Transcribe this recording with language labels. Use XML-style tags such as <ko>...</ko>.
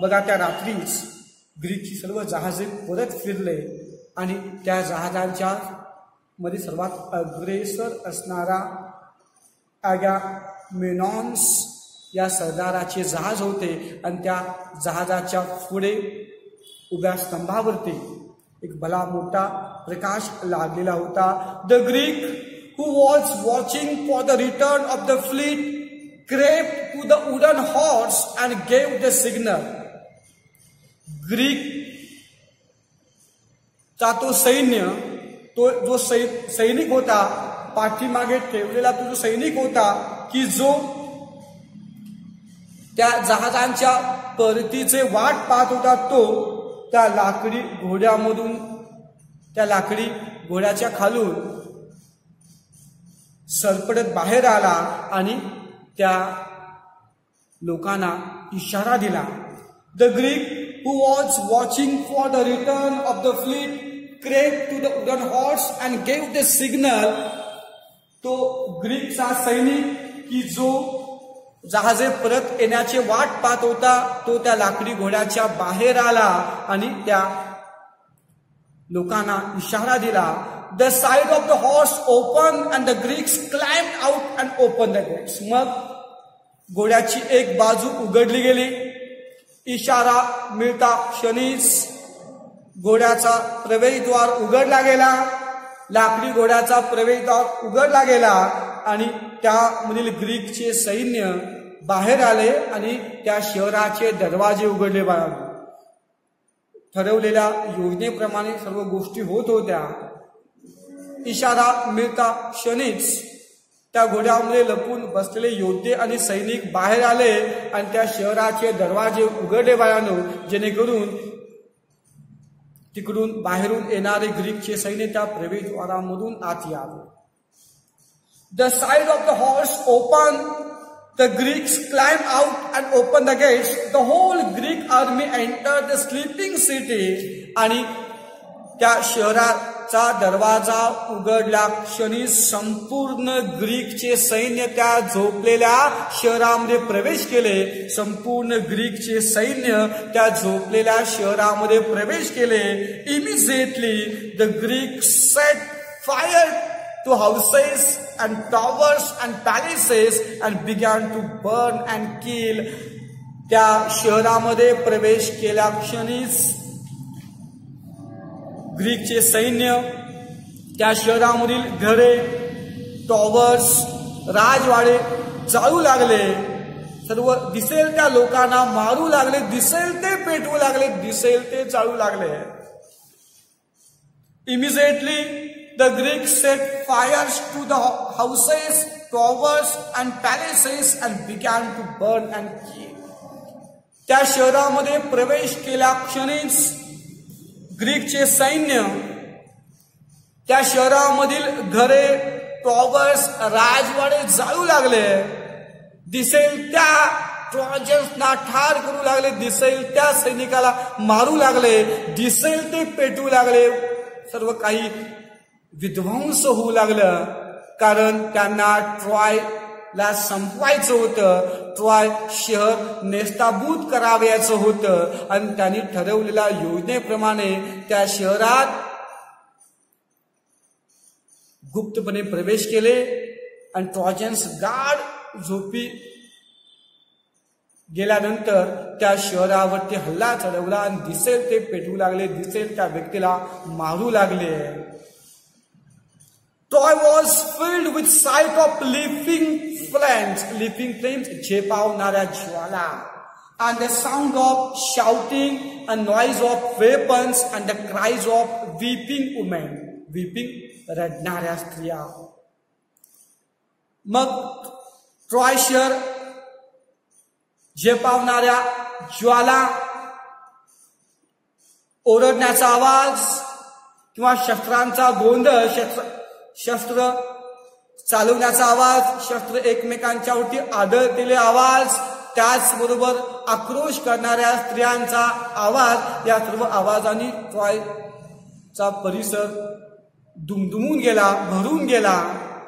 <mr>बघा, त्या रात्रीच ग्रीकची सर्व जहाजे परत फिरले आणि त्या जहाजांच्या मध्ये सर्वात अग्रेसर असणारा ॲगामेम्नॉन्स या सरदाराचे जहाज होते आणि त्या जहाजाच्या पुढे उभ्या स्तंभावरती एक भला मोठा प्रकाश लागलेला होता.</mr> <en>The Greek who was watching for the return of the fleet crept to the wooden horse and gave the signal.</en> <mr>Greek चा तो सैन्य, तो जो सैनिक होता, पाठीमागे ठेवलेला तो जो सैनिक होता की जो त्या जहाजांच्या परतीचे वाट पाहत होता, तो त्या लाकडी घोड्यामधून, त्या लाकडी घोड्याच्या खालून सरपटत बाहेर आला आणि त्या लोकांना इशारा दिला.</mr> <en>The Greek who was watching for the return of the fleet crept to the wooden horse and gave the signal.</en> <mr>तो ग्रीकचा सैनिक की जो जहाजे परत येण्याचे वाट पाहत होता, तो त्या लाकडी घोड्याच्या बाहेर आला आणि त्या लोकांना इशारा दिला.</mr> <en>The side of the horse opened and the Greeks climbed out and opened the gates.</en> <mr>मग घोड्याची एक बाजू उघडली गेली. इशारा मिळता क्षणीच घोड्याचा प्रवेशद्वार उघडला गेला, लाकडी घोड्याचा प्रवेशद्वार उघडला गेला आणि त्यामधील ग्रीकचे सैन्य बाहेर आले आणि त्या शहराचे दरवाजे उघडले. ठरवलेल्या योजनेप्रमाणे सर्व गोष्टी होत होत्या. इशारा मिळता क्षणीच त्या घोड्यामध्ये लपून बसलेले योद्धे आणि सैनिक बाहेर आले आणि त्या शहराचे दरवाजे उघडले बायानो, जेणेकरून तिकडून बाहेरून येणारे ग्रीकचे सैन्य त्या प्रवेशद्वारामधून आत यावे.</mr> <en>The side of the horse opened, the Greeks climbed out and opened the gates. The whole Greek army entered the sleeping city.</en> <mr>आणि त्या शहराचा दरवाजा उघडल्या क्षणी संपूर्ण ग्रीकचे सैन्य त्या झोपलेल्या शहरामध्ये प्रवेश केले. संपूर्ण ग्रीकचे सैन्य त्या झोपलेल्या शहरामध्ये प्रवेश केले.</mr> <en>Immediately the Greeks set fire to houses and towers and palaces and began to burn and kill.</en> <mr>त्या शहरामध्ये प्रवेश केल्या क्षणीच ग्रीकचे सैन्य त्या शहरामधील घरे, टॉवर्स, राजवाडे जाळू लागले. सर्व दिसेल त्या लोकांना मारू लागले, दिसेल ते पेटवू लागले, दिसेल ते जाळू लागले.</mr> <en>Immediately the Greeks set fires to the houses, towers and palaces and began to burn and kill.</en> <mr>त्या शहरामध्ये प्रवेश केल्या क्षणीच ग्रीकचे सैन्य त्या शहरामधील घरे, टॉवर्स, राजवाडे जाळू लागले. दिसेल त्या ट्रॉजन्सना ठार करू लागले, दिसेल त्या सैनिकाला मारू लागले, दिसेल ते पेटू लागले. सर्व काही विध्वंस होऊ लागलं, कारण त्यांना ट्रॉयला संपवायचं होतं. ट्रॉय शहर नेस्ताभूत करावयाचं होतं आणि त्यांनी ठरवलेल्या योजनेप्रमाणे त्या शहरात गुप्तपणे प्रवेश केले आणि ट्रॉजन्स गाढ झोपी गेल्यानंतर त्या शहरावरती हल्ला चढवला आणि दिसेल ते पेटवू लागले, दिसेल त्या व्यक्तीला मारू लागले.</mr> <en>Troy was filled with sight of leaping flames,</en> <mr>झेपावणाऱ्या Jwala,</mr> <en>and the sound of shouting and noise of weapons and the cries of weeping women,</en> <mr>रडणाऱ्या स्त्रिया. मग ट्रॉय शहर झेपावणाऱ्या ज्वाला, ओरडण्याचा आवाज किंवा शस्त्रांचा गोंधळ, शस्त्र चालवण्याचा आवाज, शस्त्र एकमेकांच्यावरती आदळलेले आवाज, त्याचबरोबर आक्रोश करणाऱ्या स्त्रियांचा आवाज, या सर्व आवाजांनी ट्रॉयचा परिसर दुमदुमून गेला, भरून गेला.</mr>